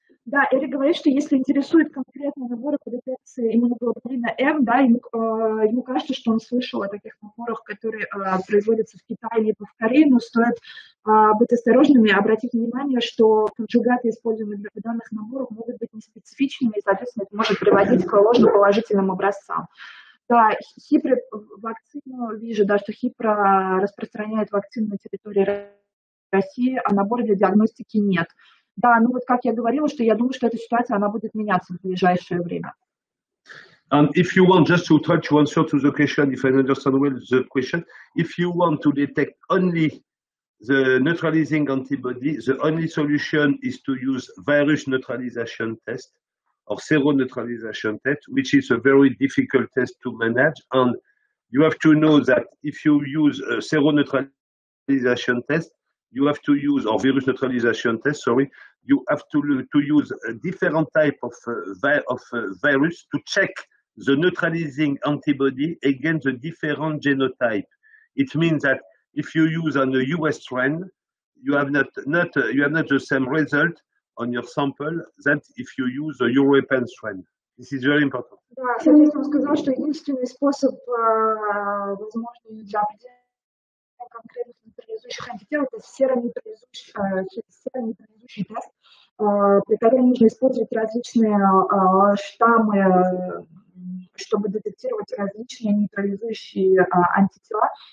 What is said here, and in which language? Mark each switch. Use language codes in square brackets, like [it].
[ru] Да, Эрик говорит, что если интересует конкретные наборы по детекции иммуноглобулина М, да, ему кажется, что он слышал о таких наборах, которые производятся в Китае либо в Корее, но стоит быть осторожными, обратить внимание, что конжугаты, используемые для данных наборов, могут быть неспецифичными, и, соответственно, это может приводить к ложноположительным образцам. Да, Хипро вакцину, вижу, да, что Хипро распространяет вакцину на территории России, а набора для диагностики нет. Да, ну вот как я говорила, что я думаю, что эта ситуация, она будет меняться в ближайшее время. [en] And if you want, just to try to answer to the question, if I understand well the question, if you want to detect only the neutralizing antibody, the only solution is to use virus neutralization test or seroneutralization test, which is a very difficult test to manage. And you have to know that if you use a seroneutralization test, you have to use, or virus neutralization test, sorry, you have to use a different type of virus to check the neutralizing antibody against the different genotype. It means that if you use on a US strain, you have not the same result on your sample that if you use a European strain. This is very important. [ru] Да, соответственно, он сказал, что единственный способ, возможный для определения конкретных нейтрализующих антител, это серонейтрализующий тест, при котором нужно использовать различные штаммы, чтобы детектировать различные нейтрализующие антитела.